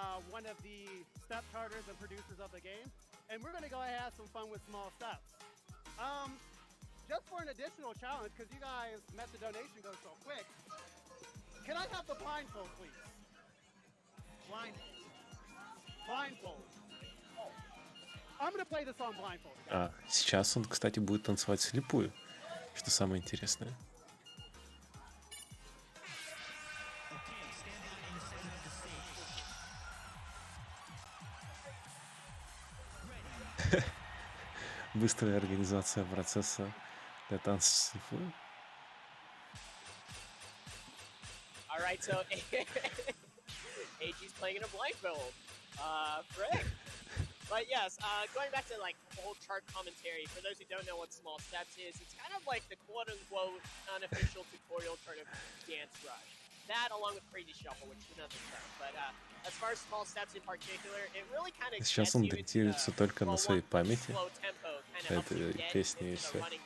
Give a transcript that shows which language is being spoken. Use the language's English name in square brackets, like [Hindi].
[English] one of the step charters and producers of the game, and we're gonna go ahead and have some fun with small steps. Just for an additional challenge, because you guys met the donation go so quick, can I have the blindfold, please? Blindfold. Oh. I'm gonna play this song blindfold. [Russian] Сейчас он, кстати, будет танцевать вслепую, что самое интересное. Быстрая организация процесса для танца вслепую. [English] All right, so Eiji's playing in a blindfold. Frick. But yes, going back to like the whole chart commentary, for those who don't know what small steps is, it's kind of like the quote-unquote unofficial tutorial chart of Dance Rush. That along with Crazy Shuffle, which is another term. But as far as small steps in particular, it really kind of [Russian] Сейчас он датируется только на своей памяти. Это песни и все.